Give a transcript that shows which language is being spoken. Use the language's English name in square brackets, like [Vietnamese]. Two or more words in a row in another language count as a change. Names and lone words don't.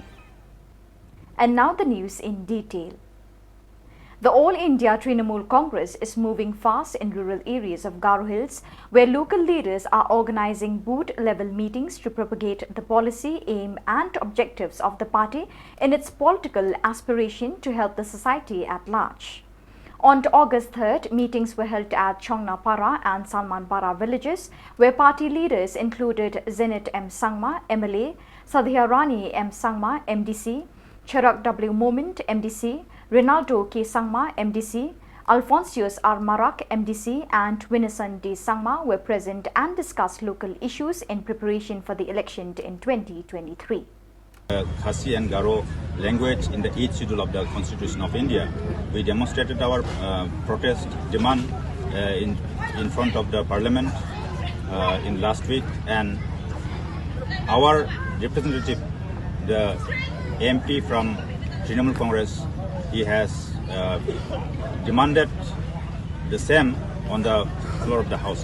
[English] And now the news in detail. The All India Trinamool Congress is moving fast in rural areas of Garo Hills, where local leaders are organizing booth-level meetings to propagate the policy, aim and objectives of the party in its political aspiration to help the society at large. On August 3rd, meetings were held at Chongnapara and Salmanpara villages, where party leaders included Zenit M. Sangma, MLA, Sadhya Rani M. Sangma, MDC, Charak W. Moment, MDC, Rinaldo K. Sangma, MDC, Alphonsius R. Marak, MDC and Winnason D. Sangma were present and discussed local issues in preparation for the election in 2023. Khasi and Garo language in the 8th schedule of the Constitution of India. We demonstrated our protest demand in front of the Parliament in last week, and our representative, the MP from Trinamool Congress, he has demanded the same on the floor of the House.